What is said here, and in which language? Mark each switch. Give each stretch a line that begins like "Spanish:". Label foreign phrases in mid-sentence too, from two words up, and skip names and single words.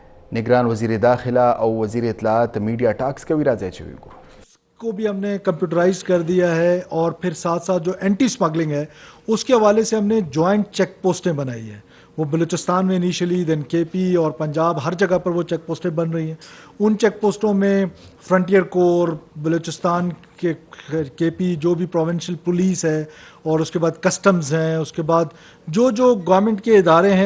Pashto: نگران وزیر داخلہ او وزیر اطلاعات
English: media talks
Pashto: کوي راځي چې وګورو
Urdu: کو بھی ہم نے کمپیوٹرائز کر دیا ہے، اور پھر ساتھ ساتھ جو
English: anti smuggling
Urdu: ہے اس کے حوالے سے ہم نے
English: joint check posts
Urdu: بنائی ہیں. وہ بلوچستان میں انیشلی، دین کے پی اور پنجاب، ہر جگہ پر وہ
English: check posts
Urdu: بن رہی ہیں. ان
English: check posts
Urdu: میں فرنٹیئر کور، بلوچستان کے پی جو بھی
English: provincial police
Urdu: ہے، اور اس کے بعد کسٹمز ہیں، اس کے بعد جو گورنمنٹ کے ادارے ہیں